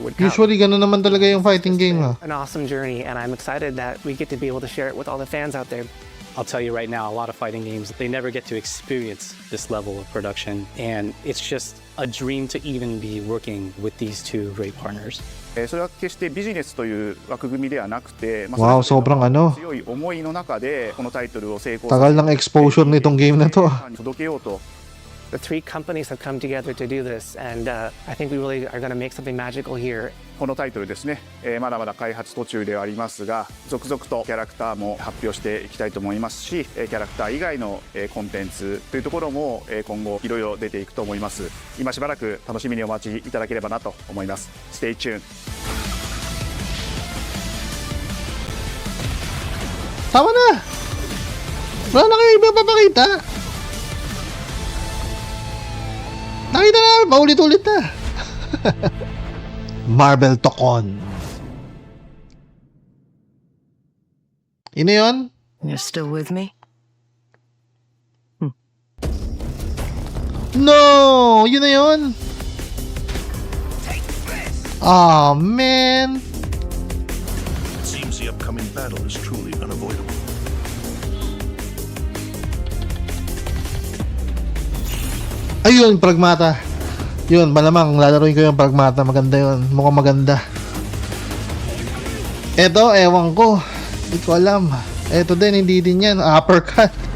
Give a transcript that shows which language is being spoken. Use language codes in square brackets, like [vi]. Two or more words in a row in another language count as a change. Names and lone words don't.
[en] Would come. [tl] Usually ganun naman talaga yung [en] fighting game [tl] ah. [en] An awesome journey, and I'm excited that we get to be able to share it with all the fans out there. I'll tell you right now, a lot of fighting games, they never get to experience this level of production, and it's just a dream to even be working with these two great partners. [ja] それは決してビジネスという枠組みではなくて、 [tl] Wow, sobrang ano. [ja] 強い思いの中でこのタイトルを成功 [tl] Tagal ng exposure nitong game na to. [ja] 届けようと [en] The 3 companies have come together to do this, and I think we really are going to make something magical here. [ja] このタイトルですね、まだまだ開発途中ではありますが続々とキャラクターも発表していきたいと思いますしキャラクター以外のコンテンツというところも今後いろいろ出ていくと思います。今しばらく楽しみにお待ちいただければなと思います。 [en] Stay tuned. [tl] Tama na! Wala na kayo iba papakita! Nakita na! Paulit-ulit na! Marvel Tokon. Ino yun? [en] You're still with me? No! [tl] Yun na yun! [en] Ah, man! It seems the upcoming battle is truly unavoidable. [tl] Ayun, Pragmata. Yun, malamang lalaroin ko yung Pragmata. Maganda yun. Mukhang maganda. Eto, ewan ko. Hindi ko alam. Eto din, hindi din yan. Uppercut.